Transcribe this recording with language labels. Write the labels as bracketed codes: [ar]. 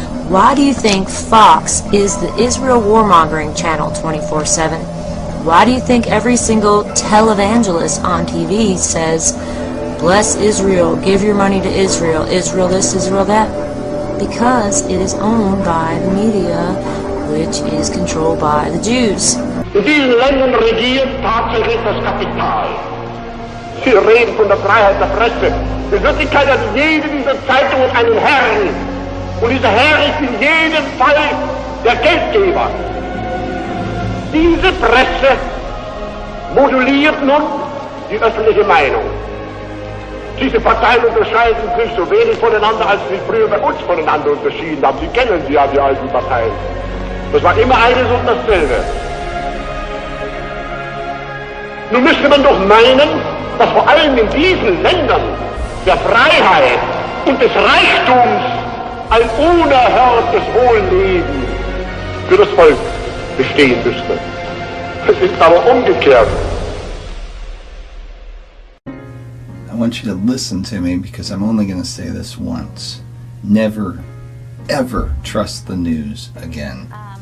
[en] Why do you think Fox is the Israel warmongering channel 24/7? Why do you think every single televangelist on TV says, bless Israel, give your money to Israel, Israel this, Israel that? Because it is owned by the media, which is controlled by the Jews. [de] In diesen Ländern regiert tatsächlich das Kapital. Sie reden von der Freiheit der Presse. In Wirklichkeit hat jede dieser Zeitungen einen Herrn. Und dieser Herr ist in jedem Fall der Geldgeber. Diese Presse moduliert nun die öffentliche Meinung. Diese Parteien unterscheiden sich so wenig voneinander, als sie früher bei uns voneinander unterschieden haben. Sie kennen sie ja, die alten Parteien. Das war immer eines und dasselbe. Nun müsste man doch meinen, dass vor allem in diesen Ländern der Freiheit und des Reichtums ein unerhörtes Wohlleben für das Volk bestehen müsste. Es ist aber umgekehrt. [en] I want you to listen to me, because I'm only going to say this once. Never, ever trust the news again.